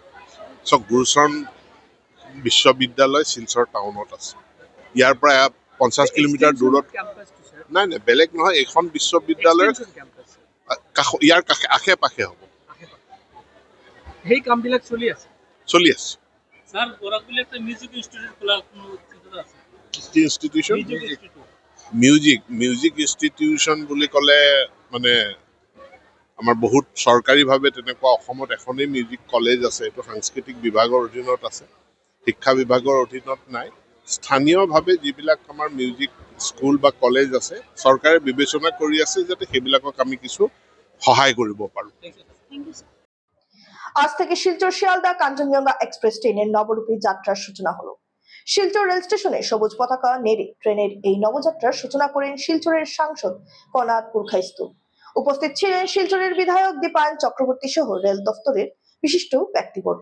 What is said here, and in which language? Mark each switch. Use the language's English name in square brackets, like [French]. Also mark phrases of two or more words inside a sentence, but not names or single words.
[Assamese] চাওক, গুৰুচৰণ বিশ্ববিদ্যালয় শিলচৰ টাউনত আছে, ইয়াৰ পৰা 50 কিলোমিটাৰ দূৰত। কেম্পাছটো স্যাৰ নাই, বেলেগ নহয়, এইখন বিশ্ববিদ্যালয়ৰ কেম্পাছ ইয়াৰ আশে পাশে হ'ব। সেই কামবিলাক চলি আছে। [Bangla] স্যার বরাকবিলে একটা [English] music institute [Bangla] খোলার কোনো চিন্তা আছে? [Assamese] কি ইনষ্টিটিউশ্যন? [English] Music institute. music institution [Assamese] বুলি ক'লে মানে আমাৰ বহুত চৰকাৰীভাৱে তেনেকুৱা অসমত এখনেই [English] music college [Assamese] আছে, এইটো সাংস্কৃতিক বিভাগৰ অধীনত আছে, শিক্ষা বিভাগৰ অধীনত নাই। স্থানীয়ভাৱে যিবিলাক আমাৰ [English] music school [Assamese] বা কলেজ আছে চৰকাৰে বিবেচনা কৰি আছে যাতে সেইবিলাকক আমি কিছু সহায় কৰিব পাৰোঁ। [English] Thank you sir. [Bangla] আজ থেকে শিলচর শিয়ালদা কাঞ্চনজঙ্ঘা এক্সপ্রেস ট্রেনের নবরূপী যাত্রার সূচনা হলো। শিলচর রেল স্টেশনে সবুজ পতাকা নেড়ে ট্রেনের এই নবযাত্রার সূচনা করেন শিলচরের সাংসদ কনাদ পুরখাইস্তু। উপস্থিত ছিলেন শিলচরের বিধায়ক দীপায়ন চক্রবর্তী সহ রেল দফতরের বিশিষ্ট ব্যক্তিবর্গ।